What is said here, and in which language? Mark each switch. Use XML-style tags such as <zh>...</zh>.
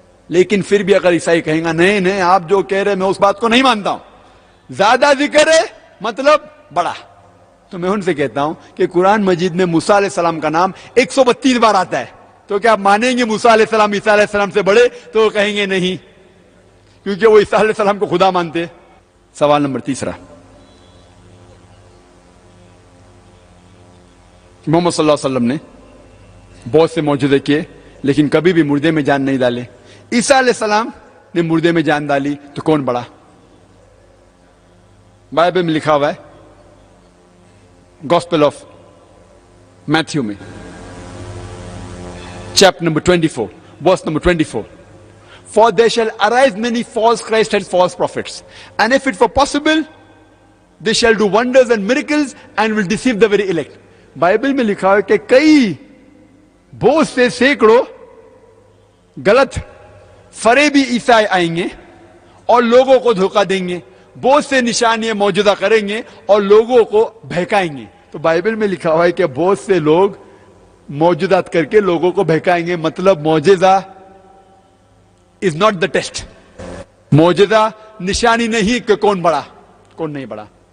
<ur>لیکن پھر بھی اگر عیسائی کہیں گا نہیں نہیں آپ جو کہہ رہے میں اس بات کو نہیں مانتا ہوں, زیادہ ذکر ہے مطلب بڑا, تو میں ان سے کہتا ہوں کہ قرآن مجید میں موسیٰ علیہ السلام کا نام 132 بار آتا ہے, تو کیا آپ مانیں گے موسیٰ علیہ السلام عیسیٰ علیہ السلام سے بڑے؟ تو وہ کہیں گے نہیں, کیونکہ وہ عیسیٰ علیہ السلام کو خدا مانتے. سوال نمبر 3, محمد صلی اللہ علیہ وسلم نے بہت سے معجزے کیے لیکن کبھی بھی مردے میں جان نہیں ڈالے. عیسیٰ علیہ السلام نے مردے میں جان ڈالی, تو کون بڑا؟ بائبل میں لکھا ہوا ہے گاسپل آف میتھیو میں chapter number 24</ur> <en>verse number 24, for there shall arise many false Christs and false prophets, and if it were possible they shall do wonders and miracles and will deceive the very elect.</en> <ur>Bible میں لکھا ہے کہ کئی بہت سے سینکڑوں غلط فریبی عیسائی آئیں گے اور لوگوں کو دھوکہ دیں گے, بہت سے نشانیاں معجزہ کریں گے اور لوگوں کو بہکائیں گے. تو بائبل میں لکھا ہوا ہے کہ بہت سے لوگ معجزات کر کے لوگوں کو بہکائیں گے, مطلب معجزہ</ur> <en>is not the test,</en> <ur>معجزہ نشانی نہیں کہ کون بڑا کون نہیں بڑا.</ur>